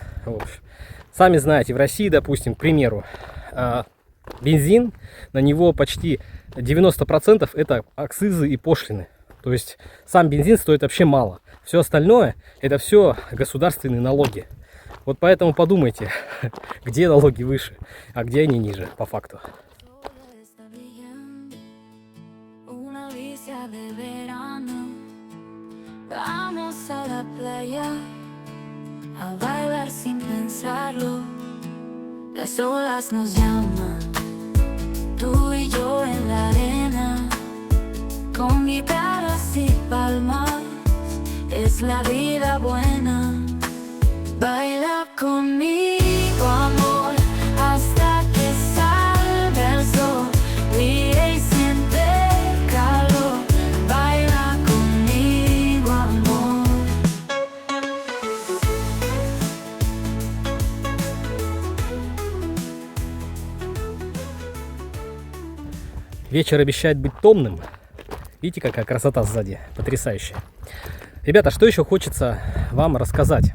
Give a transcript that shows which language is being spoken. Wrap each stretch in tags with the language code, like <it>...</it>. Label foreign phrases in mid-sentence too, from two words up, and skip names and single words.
<ru>В общем, сами знаете, в России, допустим, к примеру, бензин, на него почти 90% это акцизы и пошлины. То есть сам бензин стоит вообще мало. Все остальное это все государственные налоги. Вот поэтому подумайте, где налоги выше, а где они ниже по факту.</ru> <es>Las olas nos llaman, tú y yo en la arena, con guitarras y palmas, es la vida buena. Baila conmigo, amor, hasta que salga el sol, ríe y siente el calor. Baila conmigo, amor.</es> <ru>Вечер обещает быть томным. Видите, какая красота сзади, потрясающая. Ребята, что еще хочется вам рассказать?</ru>